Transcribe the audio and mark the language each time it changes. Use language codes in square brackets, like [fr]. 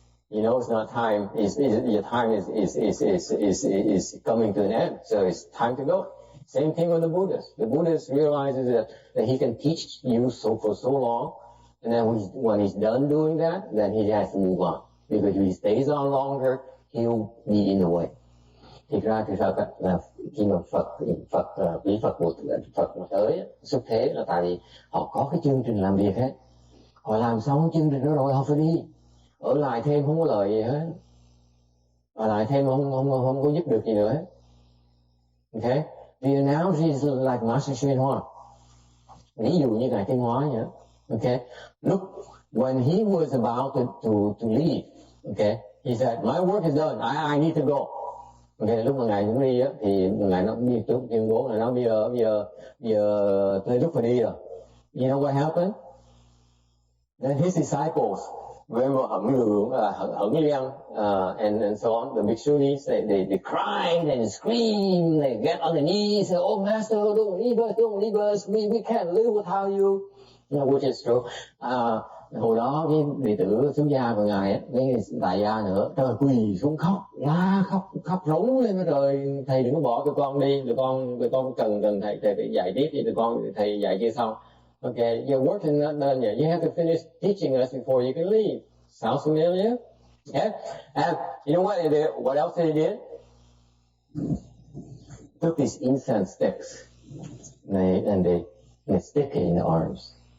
[en] It's not time. Your time is coming to an end, so it's time to go. Same thing with the Buddhas. The Buddhas realizes that he can teach you for so long, and then when he's done doing that, then he has to move on. Because if he stays on longer, he'll be in the way. [vi] Thì ra thì thật là khi mà quý Phật mà tới xuất thế là tại vì họ có cái chương trình làm việc hết. Họ làm xong chương trình đó rồi họ phải đi. Ở lại thêm không có lợi gì hết. Ở lại thêm không có giúp được gì nữa hết. Okay? [en] The analogy is like Master Xuyên Hoa. Ví dụ như Ngài Thiên Hóa vậy. Okay? Look, when he was about to leave, okay, he said, my work is done, I need to go. [vi] Okay, lúc mà Ngài cũng đi á, thì Ngài nó đi tuyên bố là nó bây giờ tới lúc phải đi rồi. [en] You know what happened? Then his disciples, remember Hận Liang, and so on, the Bhikshunis, they cried and screamed, they get on their knees, say, oh Master, don't leave us, we can't live without you. Which is true. [vi] Hồi đó cái đệ tử xuất gia của Ngài, cái đại gia nữa, trời quỳ xuống khóc rống lên đó, trời thầy đừng có bỏ tụi con đi, tụi con cần thầy dạy tiếp thì tụi con thầy dạy chưa xong. [en] Okay, your work is not done yet. You have to finish teaching us before you can leave. Sounds familiar? Yeah. And you know what they did? What else they did? Took these incense sticks and they stick it in the arms.